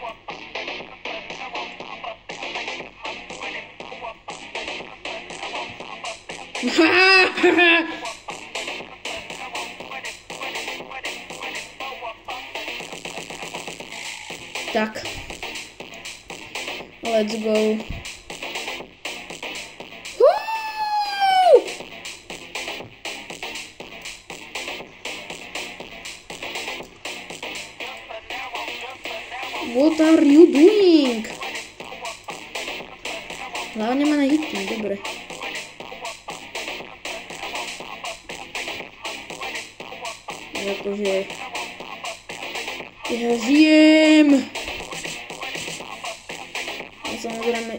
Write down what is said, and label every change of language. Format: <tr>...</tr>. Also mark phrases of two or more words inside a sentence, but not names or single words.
<sk>Tak.</sk> <en>Let's go. What are you doing?</en> <sk>Hlavne ma nehitnú, dobre. Akože... Ja žijem! A samozrejme...</sk>